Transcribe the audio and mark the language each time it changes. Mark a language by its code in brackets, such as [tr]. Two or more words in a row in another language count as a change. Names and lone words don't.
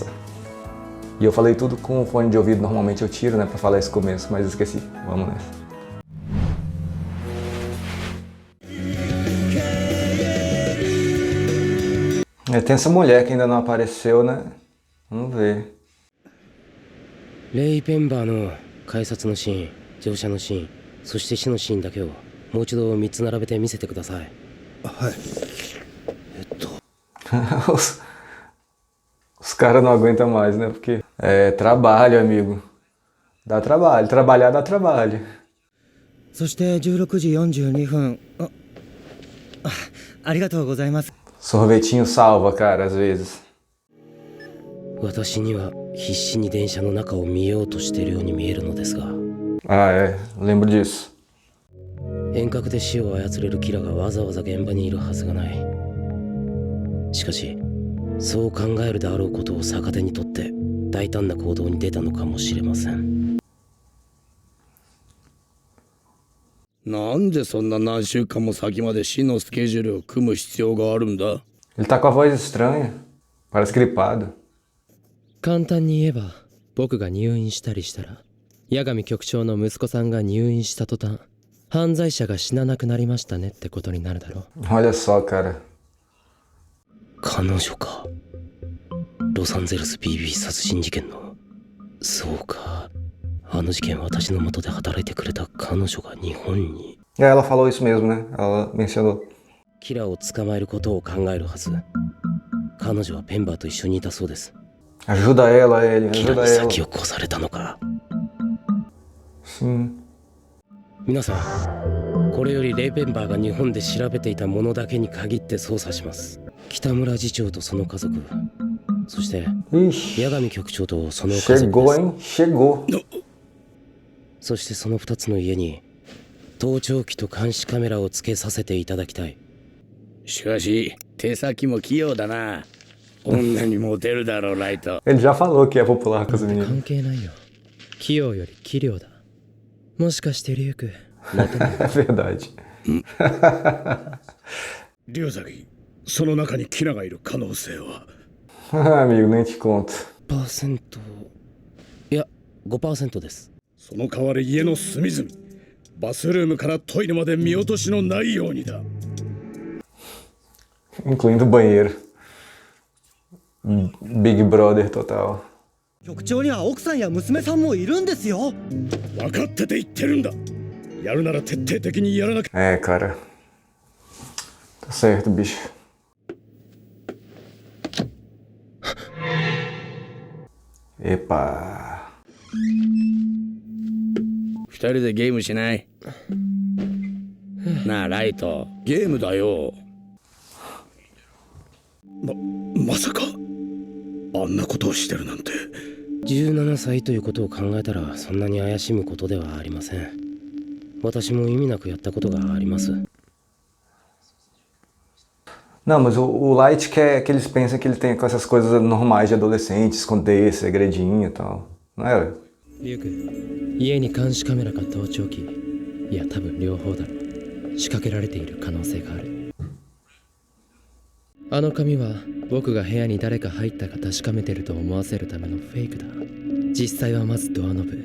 [pt] E eu falei tudo com o fone de ouvido, normalmente eu tiro, né, pra falar esse começo, mas esqueci. Vamos nessa. Tem essa mulher que ainda não apareceu, né? Vamos ver. [ja] レイペンバーの改札のシーン、乗車のシーン、そして死のシーンだけをもう一度3つ並べて見せてください。はい。 [pt] Os caras não aguentam mais, né? Porque é trabalho, amigo. Dá trabalho. Trabalhar dá trabalho. [ja] そして16時42分。ありがとうございます。 [pt] Sorvetinho salva, cara, às vezes. [ja] 私には必死に電車の中を見ようとしているように見えるのですが、 [pt] Ah, lembro disso. [ja] 遠隔で死を操れるキラがわざわざ現場にいるはずがない。しかし、そう考えるであろうことを逆手にとって大胆な行動に出たのかもしれません。なんでそんな何週間も先まで死のスケジュールを組む必要があるんだ。 [pt] Ele tá com a voz estranha. Parece gripado. [ja] 簡単に言えば僕が入院したりしたら八神局長の息子さんが入院した途端犯罪者が死ななくなりましたねってことになるだろう。 [pt] Olha só, cara. [ja] 彼女か。ロサンゼルス BB 殺人事件の。そうか。あの事件私の元で働いてくれた彼女が日本に。 [pt] Ela falou isso mesmo, né? Ela mencionou. [ja] キラを捕まえることを考えるはず。彼女はペンバーと一緒にいたそうです。 [pt] Ajuda ela, ele. [ja] キラ [pt] Ajuda [ja] に [pt] ela. [ja] 先を越されたのか。 [pt] Sim. [ja] 皆さん、これよりレイペンバーが日本で調べていたものだけに限って捜査します。北村次長とその家族、そして [pt] Ixi. [ja] 八神局長とその家族です。 [pt] Chegou, hein? Chegou. [ja] そしてその2つの家に盗聴器と監視カメラをつけさせていただきたい。しかし手先も器用だな。女にモテるだろうライト。 [pt] Ele já falou que é popular com os meninos. [ja] 関係ないよ。器用より器量だ。もしかしてリュウクモテない？ [pt] É verdade. [ja] 龍崎、その中にキラがいる可能性は。 [pt] Ah, amigo, nem te conto. [ja] パーセント、いや 5% です。その代わり家の隅々、バスルームからトイレまで見落としのないようにだ。 [pt] Incluindo o banheiro. Big Brother total. [ja] 局長には奥さんや娘さんもいるんですよ。分かってて言ってるんだ。やるなら徹底的にやらなきゃ。 [pt] Cara. Tá certo, bicho. Epa. [ja] 二人でゲームしない？なあライト、ゲームだよ。まさかあんなことをしてるなんて。 17歳ということを考えたらそんなに怪しむことではありません。私も意味なくやったことがあります。 [pt] Não, mas o Light quer que eles pensem que ele tem com essas coisas normais de adolescente, esconder, segredinho e tal. Não era? [ja] リュウク、家に監視カメラか盗聴器、いや多分両方だろう。仕掛けられている可能性がある。あの紙は僕が部屋に誰か入ったか確かめてると思わせるためのフェイクだ。実際はまずドアノブ。